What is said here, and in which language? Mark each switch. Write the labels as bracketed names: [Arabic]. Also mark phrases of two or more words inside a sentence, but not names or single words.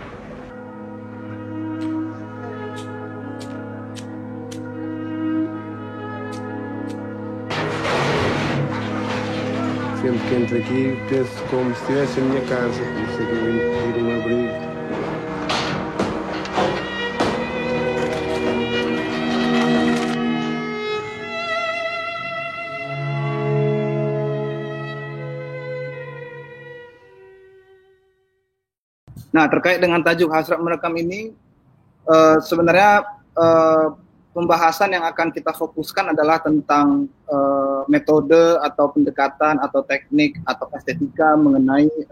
[Portuguese] Sempre que entro aqui, penso como se estivesse a minha casa, como se aqui vim pedir um abrigo. [Indonesian] Nah, terkait dengan tajuk Hasrat Merekam ini, sebenarnya pembahasan yang akan kita fokuskan adalah tentang metode atau pendekatan atau teknik atau estetika mengenai